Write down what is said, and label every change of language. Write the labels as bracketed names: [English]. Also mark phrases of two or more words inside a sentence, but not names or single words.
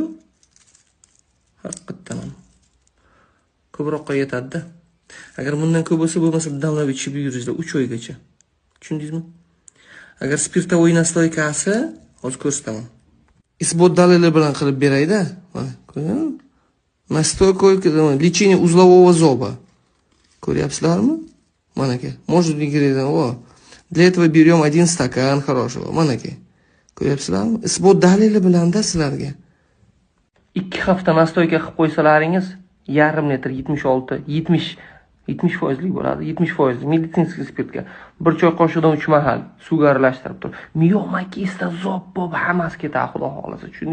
[Uzbek] Haqiqatan ham. Ko'proqqa yetadi-da. Agar bundan ko'p bo'lmasa damlab ichib yuringizlar 3 oygacha. Tushundingizmi? Agar spirtovoy nastoykasi, hozir ko'rsataman. Isbot dalili bilan qilib beray-da. [Russian] Настойка лечение узлового зоба. [Uzbek] Ko'ryapsizlarmi? Mana aka. [Russian] Может ingredient. Для этого берем 1 стакан хорошего. [Uzbek] Mana aka. Ko'ryapsizlarmi? Isbot dalili bilan-da sizlarga. 2 hafta nastoyka qilib qo'ysalaringiz, yarim litr 70% bo'ladi. 70% meditsinskiy spirtga 1 choy qoshiqdan 3 mahal suvga aralashtirib turib, miyoma kisda zob bo'lib hammasi ketadi, xudo xolasa.